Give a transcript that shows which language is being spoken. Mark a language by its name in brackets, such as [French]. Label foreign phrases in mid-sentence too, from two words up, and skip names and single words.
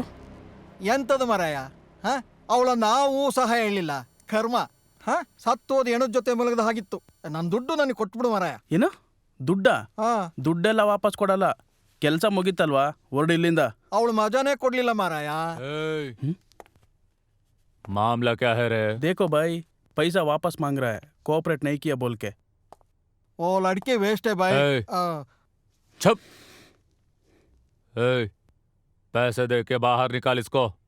[Kannada] ಎಂತದು ಮರಾಯ? ಅವಳ ನಾವು ಸಹ ಹೇಳಿಲ್ಲ, ಕರ್ಮ. ಸತ್ತೋದು ಹೆಣದ ಜೊತೆ ಮಲಗದ ಹಾಗಿತ್ತು. ನನ್ನ ದುಡ್ಡು ನನಗೆ ಕೊಟ್ಬಿಡು ಮರಾಯ. ಏನು ದುಡ್ಡ? ದುಡ್ಡೆಲ್ಲ ವಾಪಸ್ ಕೊಡಲ್ಲ. ಕೆಲಸ ಮುಗಿತಲ್ವಾ, ಹೊರಡು ಇಲ್ಲಿಂದ. ಅವಳು ಮಜಾನೇ ಕೊಡ್ಲಿಲ್ಲ ಮಾರಾಯ. [Hindi] मामला क्या है रे? देखो भाई, पैसा वापस मांग रहा है, कोऑपरेट नहीं किया बोल के. वो लड़के वेस्ट है भाई. छुप. पैसे दे के बाहर निकाल इसको.